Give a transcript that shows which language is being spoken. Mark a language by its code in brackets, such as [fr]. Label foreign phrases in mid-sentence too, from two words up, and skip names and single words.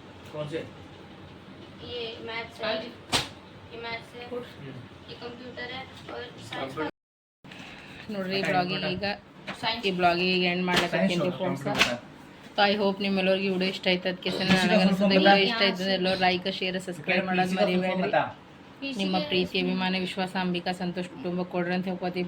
[hi] कौन से ये मैथ्स है, ये मैथ्स है, ये कंप्यूटर है और साइंस का [kn] ನೋಡ್ರಿ ಈ ಬ್ಲಾಗಿಗೆ ಈಗ ಎಂಡ್ ಮಾಡ್ಲಕತ್ತೀನಿ ಫ್ರೆಂಡ್ಸ್. [en] so I hope [kn] ನಿಮ್ಮೆಲ್ಲರಿಗೂ ವಿಡಿಯೋ ಇಷ್ಟ ಆಯ್ತು. ಅದಕ್ಕೆ ನನಗೆ ಅನಿಸ್ತದೆ ವಿಡಿಯೋ ಇಷ್ಟ ಆಯ್ತದೆ ಎಲ್ಲರೂ [en] like share subscribe [kn] ಮಾಡೋದು ಮರಿಬೇಡ್ರಿ. ನಿಮ್ಮ ಪ್ರೀತಿ ಅಭಿಮಾನ ವಿಶ್ವಾಸ ಅಂಬಿಕಾ ಸಂತೋಷ್ ಕುಟುಂಬ ಕೊಡ್ರಿ ಅಂತ ಹೇಳ್ಕೊತಿ.